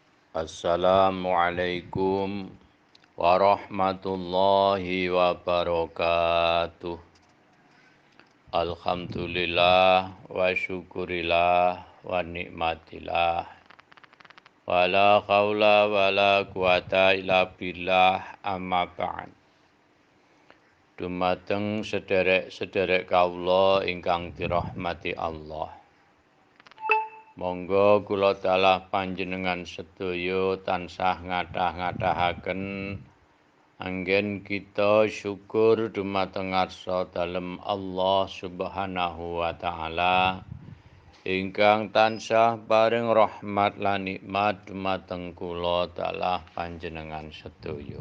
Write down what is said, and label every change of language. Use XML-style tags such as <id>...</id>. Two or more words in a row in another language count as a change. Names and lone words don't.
<ar>السلام عليكم ورحمة الله وبركاته. الحمد لله والشكر لله والنعمة لله. ولا حول ولا قوة إلا بالله أما بعد.</ar> <jv>Dumateng sederek-sederek kawula ingkang dirahmati Allah. Monggo kula dalah panjenengan sedaya tansah ngadah-ngadahaken anggen kita syukur dumateng ngarsa dalem</jv> <ar>الله سبحانه وتعالى</ar> <jv>ingkang tansah paring rahmat lan nikmat dumateng kula dalah panjenengan sedaya.</jv>